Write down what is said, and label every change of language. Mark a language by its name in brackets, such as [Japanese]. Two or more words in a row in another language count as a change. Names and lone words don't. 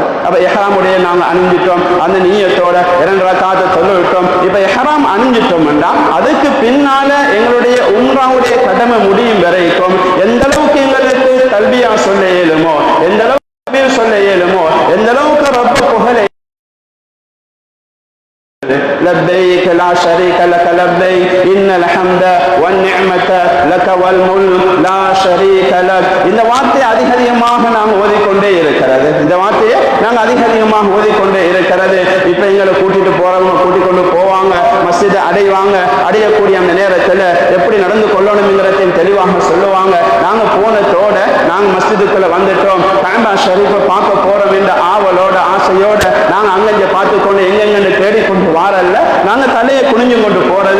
[Tamil] அப்ப எஹ்ராமுடைய நாங்க அணிஞ்சிட்டோம், அந்த நீயத்தோட 2 ரக்காத்தை தொழுவிட்டோம். இப்ப எஹ்ராம் அணிஞ்சிட்டோம்னா அதுக்கு பின்னால எங்களுடைய உம்ராவுடைய கடமை முடியும் வரைக்கும் எந்த அளவுக்கு எங்களுக்கு தல்பியா சொல்ல இயலுமோ, எந்த அளவுக்கு சொல்ல இயலுமோ, எந்த அளவுக்கு ரப்ப புகழை [Arabic] لبيك لا شريك لك لبيك إن الحمد والنعمة لك والملك لا شريك لك. [Tamil] இந்த வார்த்தையை அதிகமாக நாங்கள் ஓதிக்கொண்டே இருக்கிறது. இந்த வார்த்தையை நாங்கள் அதிகமாக ஓதிக்கொண்டே இருக்கிறது. இப்ப எங்களை கூட்டிட்டு போறவங்க கூட்டிக் கொண்டு போவாங்க, மஸ்ஜிதை அடைவாங்க. அடையக்கூடிய அந்த நேரத்தில் எப்படி நடந்து கொள்ளணுங்கிறதையும் தெளிவாக சொல்லுவாங்க. நாங்க போனதோட நாங்க மஸ்ஜிதுக்குள்ள வந்துட்டோம், காபா ஷரீஃபை பார்க்க போறோம் என்ற ஆவலோட ஆசையோட நாங்க அங்கங்க பார்த்து கொண்டு எங்கெங்கன்னு தேடிக்கொண்டு வாரல்ல, நாங்க தலையை குனிஞ்சு கொண்டு போறது.